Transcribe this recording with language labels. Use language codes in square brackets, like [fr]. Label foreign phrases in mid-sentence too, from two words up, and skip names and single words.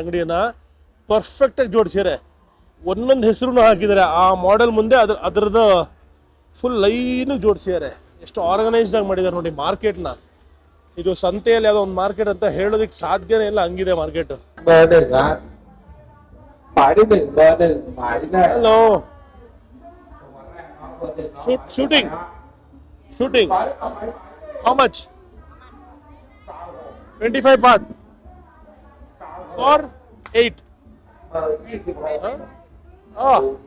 [kn] ಅಂಗಡಿಯನ್ನು ಪರ್ಫೆಕ್ಟಾಗಿ ಜೋಡಿಸ್ಯಾರೆ. ಒಂದೊಂದು ಹೆಸರು ಹಾಕಿದ್ದಾರೆ ಆ ಮಾಡೆಲ್ ಮುಂದೆ. ಅದರದ್ದು ಫುಲ್ ಲೈನಿಗೆ ಜೋಡಿಸ್ಯಾರೆ. ಎಷ್ಟು ಆರ್ಗನೈಸ್ಡ್ ಆಗಿ ಮಾಡಿದ್ದಾರೆ ನೋಡಿ ಮಾರ್ಕೆಟ್ನ. ಇದು ಸಂತೆಯಲ್ಲಿ ಯಾವುದೋ ಒಂದು ಮಾರ್ಕೆಟ್ ಅಂತ ಹೇಳೋದಕ್ಕೆ ಸಾಧ್ಯನೇ ಇಲ್ಲ, ಹಂಗಿದೆ ಮಾರ್ಕೆಟ್. [th] หมายที่หนึ่งเบอร์หนึ่งหมายที่แรก [en] Hello. Shooting. Shooting. How much? 25 baht. For 8. [th] เบอร์26 Oh.